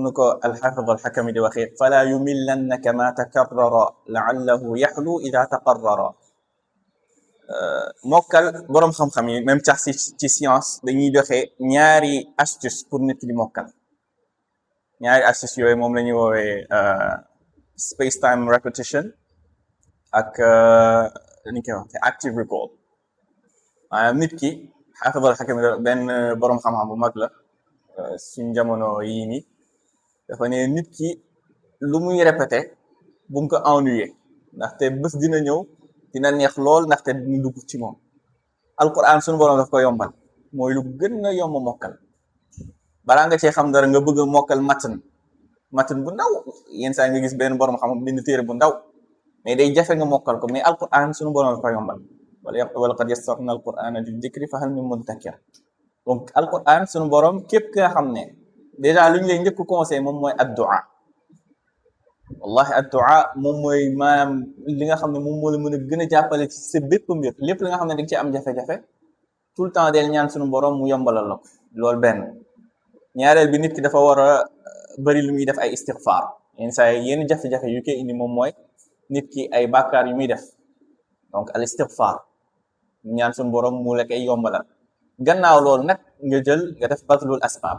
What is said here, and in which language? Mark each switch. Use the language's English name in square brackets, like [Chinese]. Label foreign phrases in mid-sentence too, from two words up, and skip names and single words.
[Wolof] ni ko alxaafid alxakami di waxee [Arabic] فلا يملنك ما تكرر لعله يحلو إذا تقررا [Wolof] mokkal boroom xam-xam yi même sax ci science dañuy joxe ñaari astuce pour nit ki di mokkal ñaari astuce yooyu moom la ñuy woowee [English] space time repetition [Wolof] ak ni koy wax [English] active recall [Wolof] maanaam nit ki xaafid alxakami benn boroom xam-xam bu mag la suñ jamono yii nii dafa ne nit ki lu muy répété bu mu ko ennuyé ndaxte bés dina ñëw dina neex lool ndaxte dina dugg ci moom alquran suñu borom daf ko yombal mooy lu gën a yomb mokkal balaa nga cee xam dara nga bëgg a mokkal matan bu ndaw yenn saa nga gis benn borom xam bind téere bu ndaw mais day jafe nga mokkal ko mais alquran suñu borom daf ko yombal [Arabic] ولقد يسرنا القرآن للذكر فهل من مدكر [Wolof] donc alquran suñu borom képp ki nga xam ne déjà lu ñu lay njëkk conseil moom mooy addu'a wallahi addu'a moom mooy maanaam li nga xam ne moom moo la mën a gën a jàppale ci sa bépp mbir lépp li nga xam ne da nga ci am jafe-jafe [French] tout le temps [Wolof] del ñaan suñu borom mu yombalal la ko loolu benn ñaareel bi nit ki dafa war a bëri lu muy def ay istighfar yenn saa yi yenn jafe-jafe yu koy indi moom mooy nit ki ay bàkkaar yu muy def donc al istighfar ñaan suñu borom mu la koy yombalal gannaaw loolu nag nga jël nga def [Arabic] بذل الأسباب